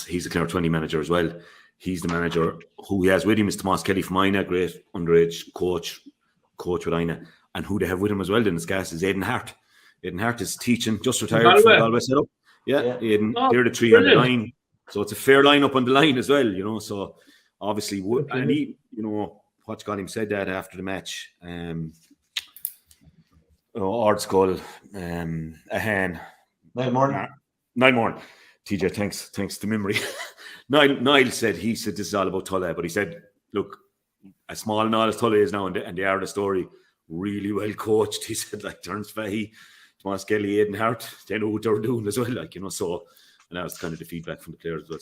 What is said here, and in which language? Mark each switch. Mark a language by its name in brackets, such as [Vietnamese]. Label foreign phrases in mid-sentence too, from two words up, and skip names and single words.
[English] He's a Clare 20 manager as well. He's the manager who he has with him is Tomas Kelly from Ina, great underage coach with Ina. And who they have with him as well in this cast is Aidan Hart. Aidan Hart is teaching, just retired from the Galway setup. Yeah. Aidan, they're the three on the line. So it's a fair line up on the line as well, you know. So obviously, and he, you know, what got him said that after the match. Ardscoil, Ahan. Niall Moran. TJ, thanks to memory. Niall said, this is all about Tulla, but he said, look, as small and all as Tulla is now, and they are the story, really well coached. He said, like, Terence Fahey, Tomas Kelly, Aidan Hart, they know what they're doing as well, like, you know, so, and that was kind of the feedback from the players as well.